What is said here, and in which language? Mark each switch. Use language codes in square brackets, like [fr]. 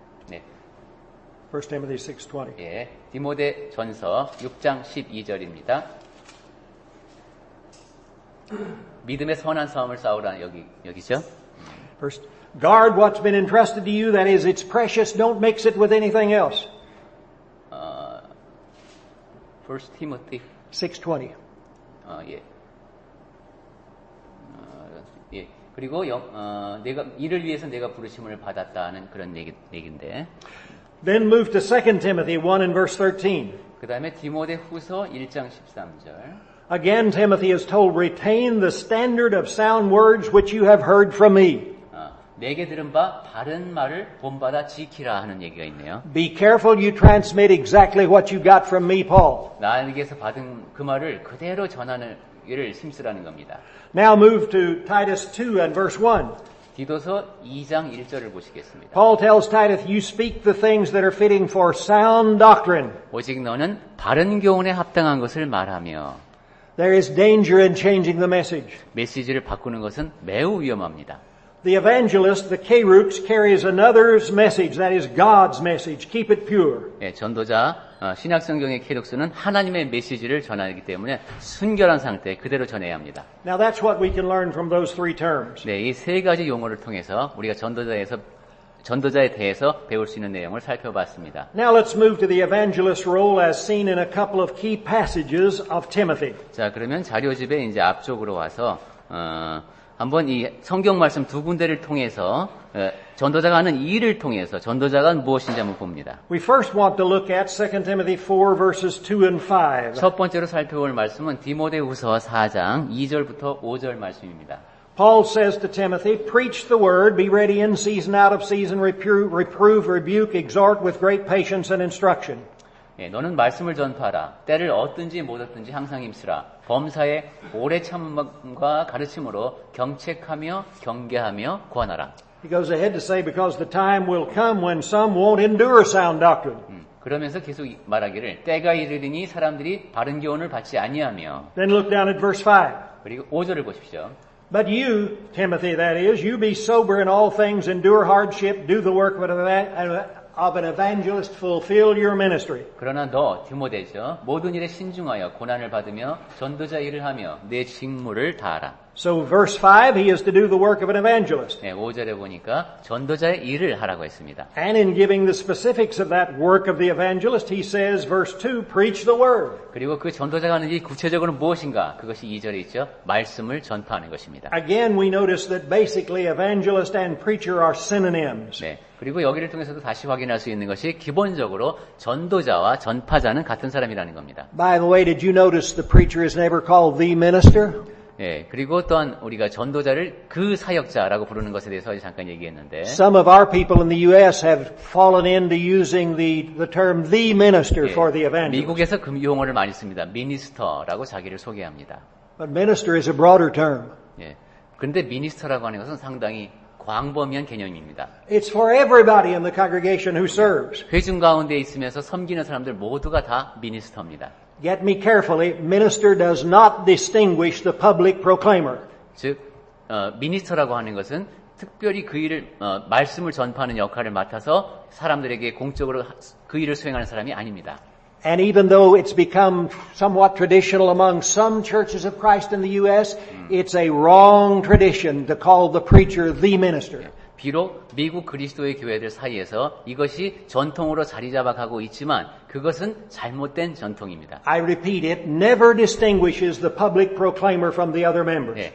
[ko] 네, [en] 1 Timothy 6:20. [ko] 예, 디모데 전서 6장 12절입니다. 믿음의 선한 싸움을 싸우라 여기죠. [en] First, guard what's been entrusted to you. That is, it's precious. Don't mix it with anything else. 1 Timothy 6:20. [ko] 예. 예. 그리고 내가 이를 위해서 내가 부르심을 받았다는 그런 얘기인데. [en] Then move to 2 Timothy 1 and verse 13. [ko] 그다음에 디모데 후서 1장 13절. [en] Again, Timothy is told, retain the standard of sound words which you have heard from me. [ko] 내게 들은 바 바른 말을 본받아 지키라 하는 얘기가 있네요. [en] Be careful you transmit exactly what you got from me, Paul. [ko] 나에게서 받은 그 말을 그대로 전하는 일을 힘쓰라는 겁니다. [en] Now move to Titus 2 and verse 1. [ko] 디도서 2장 1절을 보시겠습니다. [en] Paul tells Titus, you speak the things that are fitting for sound doctrine. [ko] 오직 너는 바른 교훈에 합당한 것을 말하며. [en] There is danger in changing the message. [ko] 메시지를 바꾸는 것은 매우 위험합니다. [en] The evangelist, the Keruks, carries another's message, that is God's message. Keep it pure. [ko] 예, 전도자 신약 성경의 케룩스는 하나님의 메시지를 전하기 때문에 순결한 상태 그대로 전해야 합니다. [en] Now that's what we can learn from those three terms. [ko] 네, 이 세 가지 용어를 통해서 우리가 전도자에 대해서 배울 수 있는 내용을 살펴봤습니다. [en] Now let's move to the evangelist's role as seen in a couple of key passages of Timothy. [ko] 자, 그러면 자료집에 이제 앞쪽으로 와서 한번 이 성경 말씀 두 군데를 통해서 전도자가 하는 일을 통해서 전도자가 무엇인지 한번 봅니다. [en] We first want to look at 2 Timothy 4 verses 2 and 5. [ko] 첫 번째로 살펴볼 말씀은 디모데후서 4장 2절부터 5절 말씀입니다. [en] Paul says to Timothy, preach the word, be ready in season, out of season, reprove, rebuke, exhort with great patience and instruction. [ko] 예, 너는 말씀을 전파하라. 때를 얻든지 못 얻든지 항상 힘쓰라. 범사에 오래 참음과 가르침으로 경책하며 경계하며 구하나라. [en] He goes ahead to say, because the time will come when some won't endure sound doctrine. [ko] 그러면서 계속 말하기를 때가 이르리니 사람들이 바른 교훈을 받지 아니하며. [en] Then look down at verse 5. [ko] 그리고 5절을 보십시오. [en] But you, Timothy, that is, you be sober in all things, endure hardship, do the work of an evangelist, fulfill your ministry. [ko] 그러나 너 디모데죠. 모든 일에 신중하여 고난을 받으며 전도자 일을 하며 내 직무를 다하라. [en] So verse 5, he is to do the work of an evangelist. [ko] 네, 5절에 보니까 전도자의 일을 하라고 했습니다. [en] And in giving the specifics of that work of the evangelist, he says, verse 2, preach the word. [ko] 그리고 그 전도자가 하는 일이 구체적으로 무엇인가? 그것이 2절에 있죠. 말씀을 전파하는 것입니다. [en] Again, we notice that basically evangelist and preacher are synonyms. [ko] 네. 그리고 여기를 통해서도 다시 확인할 수 있는 것이 기본적으로 전도자와 전파자는 같은 사람이라는 겁니다. [en] By the way, did you notice the preacher is never called the minister? [ko] 예, 그리고 또한 우리가 전도자를 그 사역자라고 부르는 것에 대해서 잠깐 얘기했는데 [en] Some of our people in the U.S. have fallen into using the term the minister for the evangelist. [ko] 미국에서 그 용어를 많이 씁니다. 미니스터라고 자기를 소개합니다. [en] But minister is a broader term. [ko] 예, 그런데 미니스터라고 하는 것은 상당히 광범위한 개념입니다. [en] It's for everybody in the congregation who serves. [ko] 회중 가운데 있으면서 섬기는 사람들 모두가 다 미니스터입니다. [en] Get me carefully, minister does not distinguish the public proclaimer. [ko] 즉, 미니스터라고 하는 것은 특별히 그 일을, 말씀을 전파하는 역할을 맡아서 사람들에게 공적으로 그 일을 수행하는 사람이 아닙니다. [en] And even though it's become somewhat traditional among some churches of Christ in the U.S., it's a wrong tradition to call the preacher the minister. [ko] 비록 미국 그리스도의 교회들 사이에서 이것이 전통으로 자리 잡아가고 있지만 그것은 잘못된 전통입니다. [en] I repeat, it never distinguishes the public proclaimer from the other members.